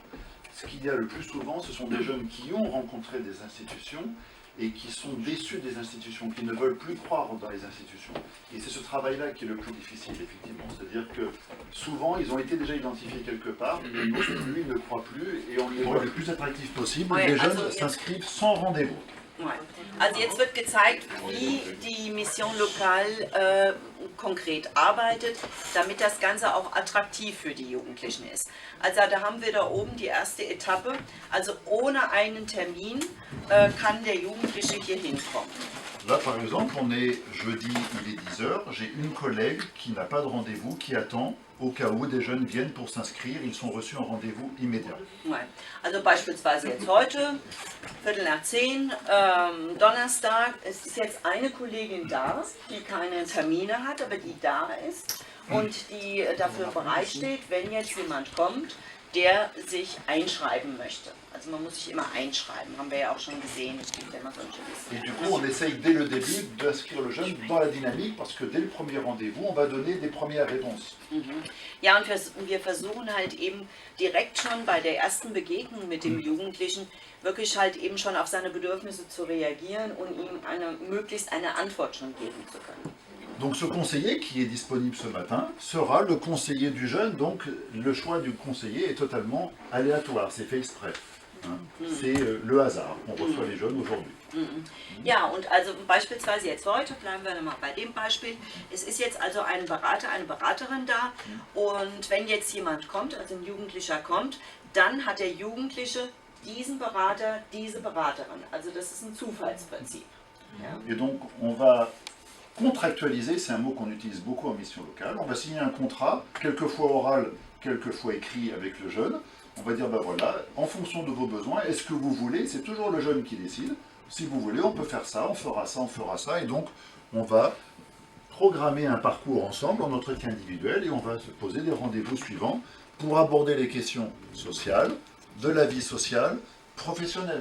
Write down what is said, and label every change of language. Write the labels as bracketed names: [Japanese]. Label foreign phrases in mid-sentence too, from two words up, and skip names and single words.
[French] Ce qu'il y a le plus souvent, ce sont des jeunes qui ont rencontré des institutions et qui sont déçus des institutions, qui ne veulent plus croire dans les institutions. Et c'est ce travail-là qui est le plus difficile, effectivement. C'est-à-dire que souvent, ils ont été déjà identifiés quelque part, mais ils n'osent plus, ils ne croient plus, et on les rend le plus attractif possible. Ouais, les jeunes also s'inscrivent sans rendez-vous. Ouais. [German] Also jetzt wird gezeigt, wie die Mission Lokal konkret arbeitet, damit das Ganze auch attraktiv für die Jugendlichen ist. Also da haben wir da oben die erste Etappe, also ohne einen Termin kann der Jugendliche hier hinkommen. [French] Là, par exemple, on est jeudi, il est 10h, j'ai une collègue qui n'a pas de rendez-vous, qui attend au cas où des jeunes viennent pour s'inscrire, ils sont reçus en rendez-vous immédiat. Ouais. [German] Also beispielsweise jetzt heute, 9:45, Donnerstag, es ist jetzt eine Kollegin da, die keine Termine hat, aber die da ist und die dafür bereitsteht, wenn jetzt jemand kommt, der sich einschreiben möchte. Also man muss sich immer einschreiben, haben wir ja auch schon gesehen, es gibt ja immer solche Listen. [French] Et du coup, on essaye dès le début d'inscrire le jeune dans la dynamique, parce que dès le premier rendez-vous, on va donner des premières réponses. [German] Ja, und wir versuchen halt eben direkt schon bei der ersten Begegnung mit dem Jugendlichen wirklich halt eben schon auf seine Bedürfnisse zu reagieren und ihm möglichst eine Antwort schon geben zu können. [French] Donc ce conseiller qui est disponible ce matin sera le conseiller du jeune, donc le choix du conseiller est totalement aléatoire, c'est fait exprès. Hein. C'est le hasard, on reçoit les jeunes aujourd'hui. [German] Ja, und also beispielsweise jetzt heute, bleiben wir mal bei dem Beispiel, es ist jetzt also ein Berater, eine Beraterin da und wenn jetzt jemand kommt, also ein Jugendlicher kommt, dann hat der Jugendliche diesen Berater, diese Beraterin. Also das ist ein Zufallsprinzip. Ja. [French] Et donc on va contractualiser, c'est un mot qu'on utilise beaucoup en mission locale, on va signer un contrat, quelquefois oral, quelquefois écrit avec le jeune. On va dire, ben voilà, en fonction de vos besoins, est-ce que vous voulez, c'est toujours le jeune qui décide, si vous voulez, on peut faire ça, on fera ça, on fera ça, et donc on va programmer un parcours ensemble en entretien individuel et on va se poser des rendez-vous suivants pour aborder les questions sociales, de la vie sociale, professionnelle.